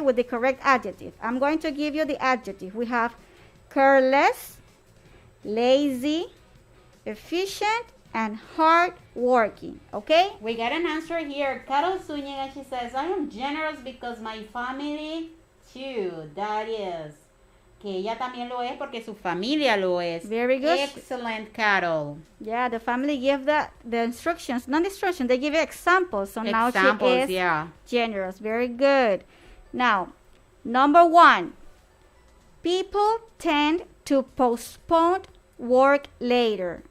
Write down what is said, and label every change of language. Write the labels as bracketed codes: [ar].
[en] With the correct adjective. I'm going to give you the adjective. We have careless, lazy, efficient, and hard working, okay? We got an answer here. Carol Zúñiga, she says, I am generous because my family too. That is. [es] Que ella también lo es porque su familia lo es. [en] Very good. Excellent, Carol. Yeah, the family give the instructions, not instructions, they give you examples. So now she is generous. Very good. Now, number 1. People tend to postpone work later.